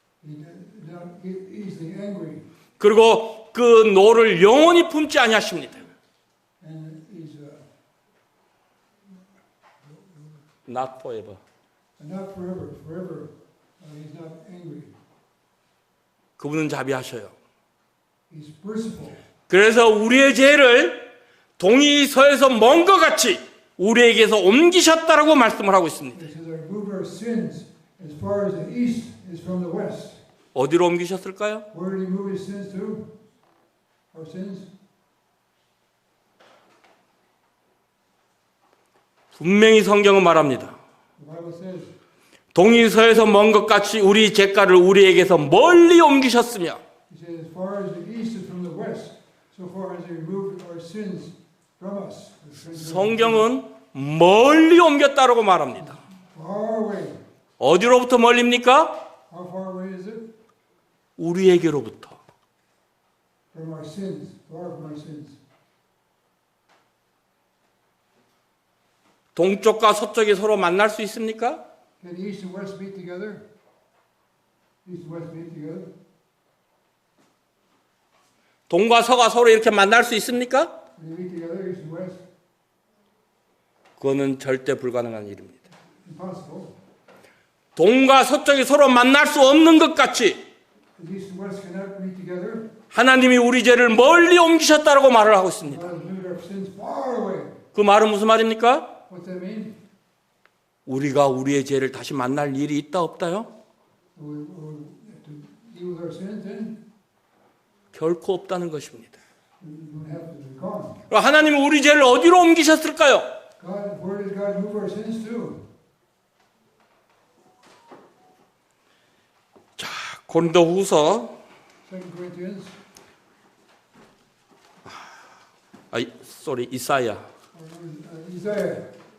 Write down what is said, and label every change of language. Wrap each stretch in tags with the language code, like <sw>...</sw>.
<en>He does not get easily angry,</en> <ko>그리고 그 노를 영원히 품지 아니하십니다.</ko> <en>and he's Not forever. not forever. Forever, he's not angry.</en> <ko>그분은 자비하셔요.</ko> <en>He's merciful.</en> <ko>그래서 우리의 죄를 동이 서에서 먼 것 같이 우리에게서 옮기셨다라고 말씀을 하고 있습니다.</ko> <en>It says, "I removed our sins as far as the east is from the west."</en> <ko>어디로 옮기셨을까요?</ko> <en>Where did he move his sins to? Our sins?</en> <ko>분명히 성경은 말합니다.</ko> <en>The Bible says,</en> <ko>동이 서에서 먼 것 같이 우리 죄가를 우리에게서 멀리 옮기셨으며</ko> <en>he says, as far as the east is from the west, so far as he removed our sins from us.</en> <ko>성경은 멀리 옮겼다라고 말합니다.</ko> <en>Far away.</en> <ko>어디로부터 멀립니까?</ko> <en>How far away is it?</en> <ko>우리에게로부터.</ko> <en>From our sins. Far from our sins.</en> <ko>동쪽과 서쪽이 서로 만날 수 있습니까?</ko> <en>Can east and west meet together? East and west meet together?</en> <ko>동과 서가 서로 이렇게 만날 수 있습니까?</ko> <en>Can they meet together, east and west?</en> <ko>그거는 절대 불가능한 일입니다.</ko> <en>Impossible.</en> <ko>동과 서쪽이 서로 만날 수 없는 것 같이</ko> <en>Because east and west cannot meet together.</en> <ko>하나님이 우리 죄를 멀리 옮기셨다라고 말을 하고 있습니다.</ko> <en>God has moved our sins far away.</en> <ko>그 말은 무슨 말입니까?</ko> <en>What's that mean?</en> <ko>우리가 우리의 죄를 다시 만날 일이 있다 없다요?</ko> <en>We have to deal with our sins then?</en> <ko>결코 없다는 것입니다.</ko> <en>We don't have to be gone.</en> <ko>하나님이 우리 죄를 어디로 옮기셨을까요?</ko> <en>God, where did God move our sins to?</en> <ko>자, 고린도후서</ko> <en>2 Corinthians,</en> <ko>이사야.</ko> <en>Isaiah.</en>